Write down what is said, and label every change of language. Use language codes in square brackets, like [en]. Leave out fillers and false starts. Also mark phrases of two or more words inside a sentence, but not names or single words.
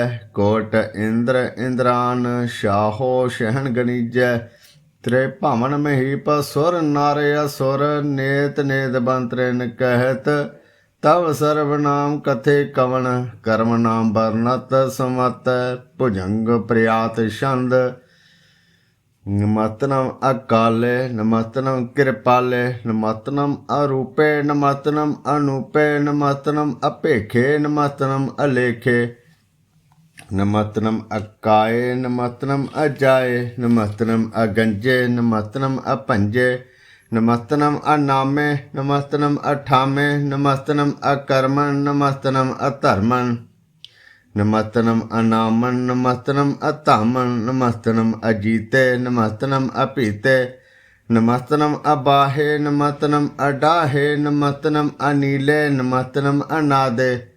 [pa] ਕੋਟ ਇੰਦਰ ਇੰਦਰਾਨ, ਸ਼ਾਹੋ ਸ਼ਹਿਨ ਗਣੀਜੈ। ਤ੍ਰੇ ਭਵਨ ਮਹੀਪ ਸੁਰ ਨਰ ਅਸੁਰ, ਨੇਤ ਨੇਤ ਬੰਤਰਿਨ ਕਹਿਤ। ਤਵ ਸਰਬ ਨਾਮ ਕਥੇ ਕਵਣ, ਕਰਮ ਨਾਮ ਬਰਨਤ ਸਮਤ। ਭੁਜੰਗ ਪ੍ਰਿਆਤ ਛੰਦ, ਨਮਸਤੰ ਅਕਾਲੇ ਨਮਸਤੰ ਕ੍ਰਿਪਾਲੇ ਨਮਸਤੰ ਅਰੂਪੇ ਨਮਸਤੰ ਅਨੂਪੇ ਨਮਸਤੰ ਅਭੇਖੇ ਨਮਸਤੰ ਅਲੇਖੇ ਨਮਸਤੰ ਅਕਾਏ ਨਮਸਤੰ ਅਜਾਏ ਨਮਸਤੰ ਅਗੰਜੇ ਨਮਸਤੰ ਅਭੰਜੇ ਨਮਸਤੰ ਅਨਾਮੇ ਨਮਸਤੰ ਅਠਾਮੇ ਨਮਸਤੰ ਅਕਰਮੰ ਨਮਸਤੰ ਅਧਰਮੰ ਨਮਸਤੰ ਅਨਾਮੰ ਨਮਸਤੰ ਅਧਾਮੰ ਨਮਸਤੰ ਅਜੀਤੇ ਨਮਸਤੰ ਅਭੀਤੇ ਨਮਸਤੰ ਅਬਾਹੇ ਨਮਸਤੰ ਅਢਾਹੇ ਨਮਸਤੰ ਅਨੀਲੇ ਨਮਸਤੰ ਅਨਾਦੇ